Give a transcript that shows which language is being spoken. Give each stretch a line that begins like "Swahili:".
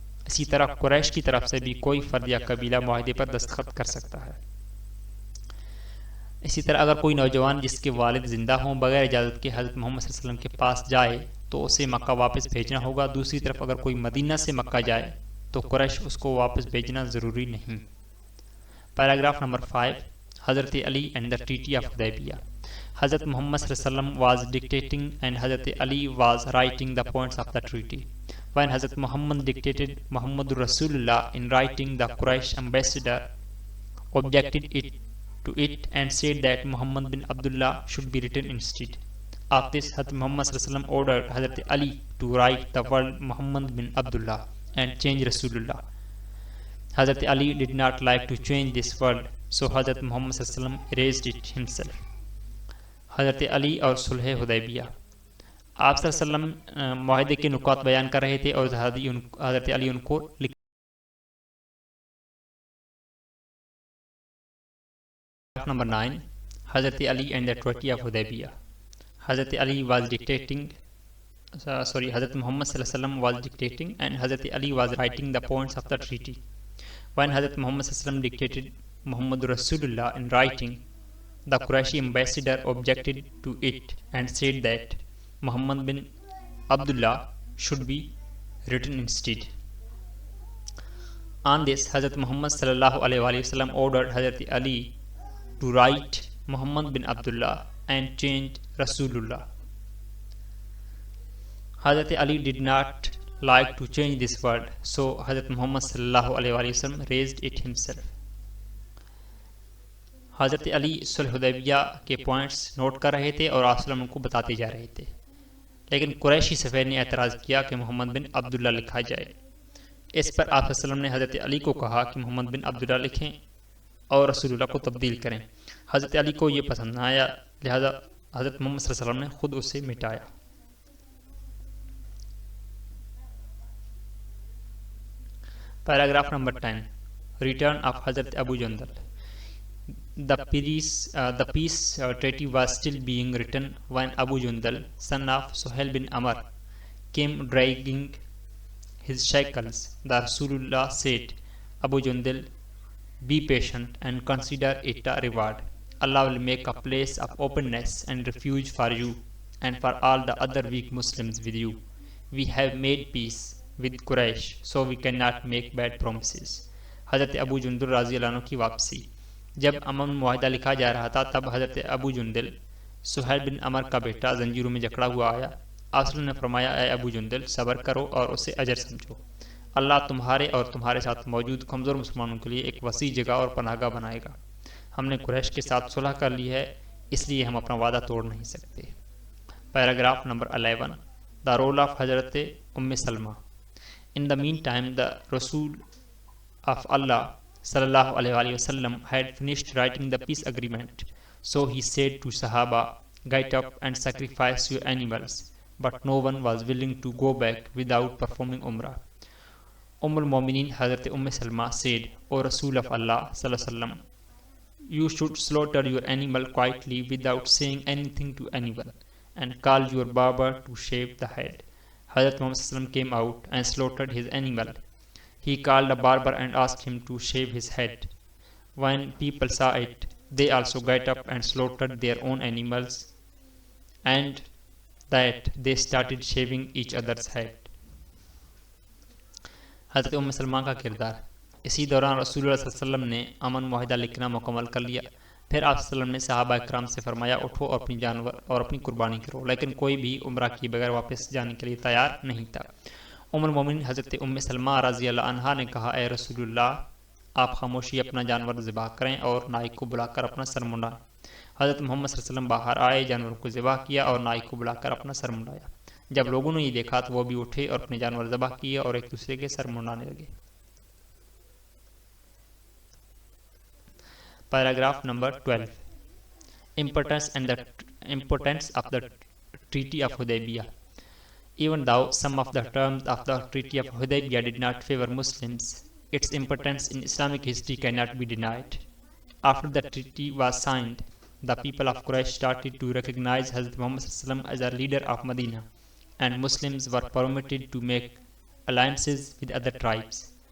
Urdu: اسی طرح قریش کی طرف سے بھی کوئی فرد یا قبیلہ معاہدے پر دستخط کر سکتا ہے. اسی طرح اگر کوئی نوجوان جس کے والد زندہ ہوں بغیر اجازت کے حضرت محمد صلی اللہ علیہ وسلم کے پاس جائے تو اسے مکہ واپس بھیجنا ہوگا. دوسری طرف اگر کوئی مدینہ سے مکہ جائے تو قریش اس کو واپس بھیجنا ضروری نہیں. Paragraph number 5.
English: Hazrat Ali and the treaty of Hudaibiya. Hazrat Muhammad sallallahu alaihi wasallam was dictating and Hazrat Ali was writing the points of the treaty. When Hazrat Muhammad dictated, Muhammadur Rasulullah in writing, the Quraysh ambassador objected to it and said that Muhammad bin Abdullah should be written instead. Of this, Hazrat Muhammad sallallahu alaihi wasallam ordered Hazrat Ali to write the word Muhammad bin Abdullah and change Rasulullah. Hazrat Ali did not like to change this word, so Hazrat Muhammad sallallahu alaihi wasallam erased it himself.
Urdu: حضرت علی اور صلح حدیبیہ. آپ صلی اللہ علیہ وسلم معاہدے کے نکات بیان کر رہے تھے اور حضرت علی ان کو نمبر 9. حضرت علی
English: and the treaty of
Urdu: Hudaybiyyah.
English: Hazrat Ali was dictating, Hazrat Muhammad sallallahu alaihi wasallam was dictating and Hazrat Ali was writing the points of the treaty. When Hazrat Muhammad sallallahu alaihi wasallam dictated Muhammad Rasulullah in writing, the Qurayshi ambassador objected to it and said that Muhammad bin Abdullah should be written instead. On this, Hazrat Muhammad sallallahu alaihi wasallam ordered Hazrat Ali to write Muhammad bin Abdullah and change Rasulullah. Hazrat Ali did not like to change this word, so Hazrat Muhammad sallallahu alaihi wasallam raised it himself.
Urdu: حضرت علی صلح حدیبیہ کے points note کر رہے تھے اور آپ صلی اللہ علیہ وسلم ان کو بتاتے جا رہے تھے، لیکن قریشی سفیر نے اعتراض کیا کہ محمد بن عبداللہ لکھا جائے۔ اس پر آپ صلی اللہ علیہ وسلم نے حضرت علی کو کہا کہ محمد بن عبداللہ لکھیں اور رسول اللہ کو تبدیل کریں۔ حضرت علی کو یہ پسند نہ آیا، لہذا حضرت محمد صلی اللہ علیہ وسلم نے خود اسے مٹایا۔ پیراگراف نمبر 10
English: Return of Hazrat Abu Jandal. The peace treaty was still being written when Abu Jundal, son of Suhail bin Amr, came dragging his shackles. The Rasulullah said, Abu Jundal, be patient and consider it a reward. Allah will make a place of openness and refuge for you and for all the other weak Muslims with you. We have made peace with Quraysh, so we cannot make bad promises.
Urdu: حضرت ابو جندل رضی اللہ عنہ کی واپسی۔ جب امن معاہدہ لکھا جا رہا تھا تب حضرت ابو جندل سہیل بن عمر کا بیٹا زنجیروں میں جکڑا ہوا آیا۔ آپ نے فرمایا، اے ابو جندل، صبر کرو اور اسے اجر سمجھو، اللہ تمہارے اور تمہارے ساتھ موجود کمزور مسلمانوں کے لیے ایک وسیع جگہ اور پناہ گاہ بنائے گا۔ ہم نے قریش کے ساتھ صلح کر لی ہے، اس لیے ہم اپنا وعدہ توڑ نہیں سکتے۔ Paragraph number 11
English: The role of Hazrat Umm Salma. In the meantime the Rasul of Allah صلی اللہ علیہ وسلم had finished writing the peace agreement, so he said to Sahaba, get up and sacrifice your animals, but no one was willing to go back without performing Umrah. al-Mu'minin Hazrat Salma said, O Rasul of Allah sallallahu alaihi wasallam, you should slaughter your animal quietly without saying anything to anyone, and call your barber to shave the head. Hazrat Muhammad sallallahu alaihi wasallam came out and slaughtered his animal. He called a barber and asked him to shave his head. When people saw it, they also got up and slaughtered their own animals, and that they started shaving each other's head.
Urdu: حضرت ام سلمہ کا کردار۔ اسی دوران رسول اللہ صلی اللہ علیہ وسلم نے امن معاہدہ لکھنا مکمل کر لیا۔ پھر آپ صلی اللہ علیہ وسلم نے صحابہ کرام سے فرمایا، اٹھو اور اپنی جانور اور اپنی قربانی کرو، لیکن کوئی بھی عمرہ کی بغیر واپس جانے کے لیے تیار نہیں تھا۔ المومنین حضرت ام سلمہ رضی اللہ عنہا نے کہا، اے رسول اللہ، آپ خاموشی اپنا جانور ذبح کریں اور نائک کو بلا کر اپنا سر منڈائیں۔ حضرت محمد صلی اللہ علیہ وسلم باہر آئے، جانور کو ذبح کیا اور نائک کو بلا کر اپنا سر منڈایا۔ جب لوگوں نے یہ دیکھا تو وہ بھی اٹھے اور اپنے جانور ذبح کیے اور ایک دوسرے کے سر منڈانے لگے۔ Paragraph number 12
English: Importance of the Treaty of Hudaybiyah. Even though some of the terms of the Treaty of Hudaybiyah did not favor Muslims, its importance in Islamic history cannot be denied. After the treaty was signed, the people of Quraysh started to recognize Hazrat Muhammad sallallahu alaihi wasallam as a leader of Medina, and Muslims were permitted to make alliances with other tribes.